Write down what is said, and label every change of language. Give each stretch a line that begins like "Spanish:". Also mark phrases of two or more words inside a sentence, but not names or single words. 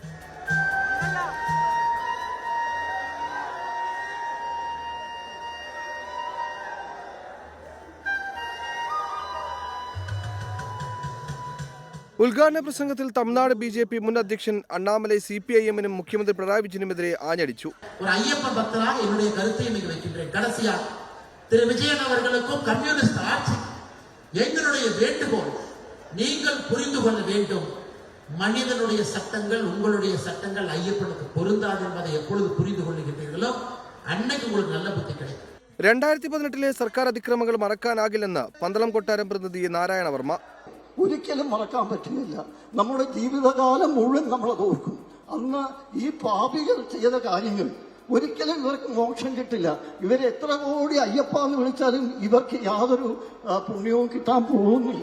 Malayalam: ഉദ്ഘാടന പ്രസംഗത്തിൽ തമിഴ്നാട് BJP മുൻ അധ്യക്ഷൻ അണ്ണാമലൈ CPIM-നും മുഖ്യമന്ത്രി പിണറായി വിജയനുമെതിരെ ആഞ്ഞടിച്ചു.
Tamil: திரு விஜயன் அவர்களுக்கும் கம்யூனிஸ்ட் ஆட்சி எங்களுடைய வேண்டுகோள், நீங்கள் புரிந்து கொள்ள வேண்டும், மனிதனுடைய சட்டங்கள் உங்களுடைய சட்டங்கள் ஐயப்பனுக்கு பொருந்தாது என்பதை எப்பொழுது புரிந்து கொள்ளுகின்றீர்களோ அன்னைக்கு உங்களுக்கு நல்ல புத்தி கிடைக்கும்.
Malayalam: 2018 സർക്കാർ അതിക്രമങ്ങൾ മറക്കാനാകില്ലെന്ന് പന്തളം കൊട്ടാരം പ്രതിനിധി നാരായണവർമ്മ. ഒരിക്കലും മറക്കാൻ പറ്റുന്നില്ല. നമ്മുടെ ജീവിതകാലം മുഴുവൻ നമ്മളത് ഓർക്കും. അന്ന് ഈ പാപികൾ ചെയ്ത കാര്യങ്ങൾ ഒരിക്കലും ഇവർക്ക് മോക്ഷം കിട്ടില്ല. ഇവരെ എത്ര കോടി അയ്യപ്പ എന്ന് വിളിച്ചാലും ഇവർക്ക് യാതൊരു പുണ്യവും കിട്ടാൻ പോകുന്നില്ല.